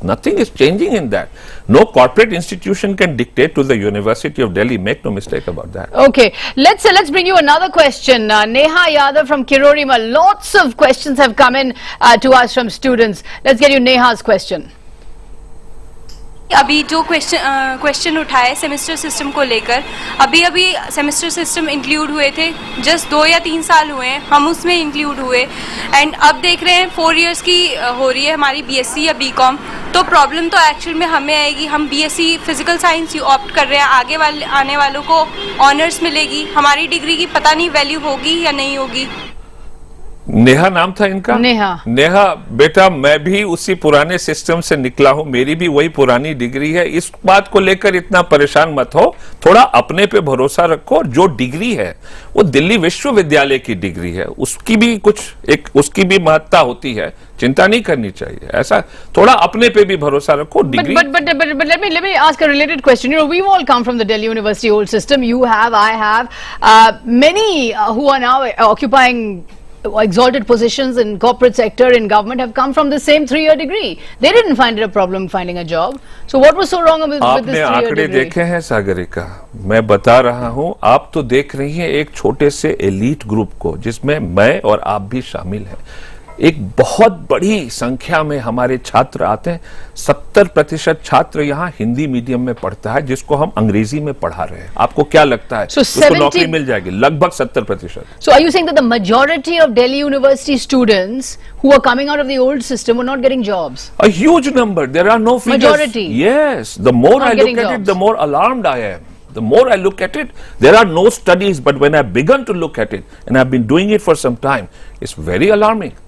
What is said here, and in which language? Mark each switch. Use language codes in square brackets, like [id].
[en] Nothing is changing in that. No corporate institution can dictate to the University of Delhi. Make no mistake about that. Okay, let's bring you another question. Neha Yadav from Kirorima. Lots of questions have come in to us from students. Let's get you Neha's question. [hi] अभी जो question उठाए semester system को लेकर, अभी semester system include हुए थे, just 2 या 3 साल हुए हैं हम उसमें इंक्लूड हुए, एंड अब देख रहे हैं 4 इयर्स की हो रही है हमारी बीएससी या बीकॉम। तो प्रॉब्लम तो एक्चुअल में हमें आएगी, हम बीएससी फिजिकल साइंस ऑप्ट कर रहे हैं, आने वालों को ऑनर्स मिलेगी, हमारी डिग्री की पता नहीं वैल्यू होगी या नहीं होगी। नेहा नाम था इनका? नेहा बेटा, मैं भी उसी पुराने सिस्टम से निकला हूं, मेरी भी वही पुरानी डिग्री है। इस बात को लेकर इतना परेशान मत हो, थोड़ा अपने पे भरोसा रखो। जो डिग्री है वो दिल्ली विश्वविद्यालय की डिग्री है, उसकी भी उसकी भी महत्ता होती है, चिंता नहीं करनी चाहिए। ऐसा थोड़ा अपने पे भी भरोसा रखो। Degree [en] but let me ask a related question. You know, we've all come from the Delhi University old system. You have, I have, many who are now occupying exalted positions in corporate sector, in government, have come from the same 3-year degree. They didn't find it a problem finding a job. So what was so wrong with this 3-year degree? [hi] आपने आंकड़े देखे हैं सागरिका, मैं बता रहा हूं, आप तो देख रही हैं एक छोटे से एलीट ग्रुप को जिसमें मैं और आप भी शामिल हैं। एक बहुत बड़ी संख्या में हमारे छात्र आते हैं। 70% छात्र यहाँ हिंदी मीडियम में पढ़ता है, जिसको हम अंग्रेजी में पढ़ा रहे हैं। आपको क्या लगता है उसको नौकरी मिल जाएगी? लगभग 70%। [en] So are you saying that the majority of Delhi University students who are coming out of the old system were not getting jobs? A huge number. There are no figures. Majority. Yes. The more I look at it, the more alarmed I am. The more I look at it, there are no studies, but when I've begun to look at it, and I've been doing it for some time, it's very alarming.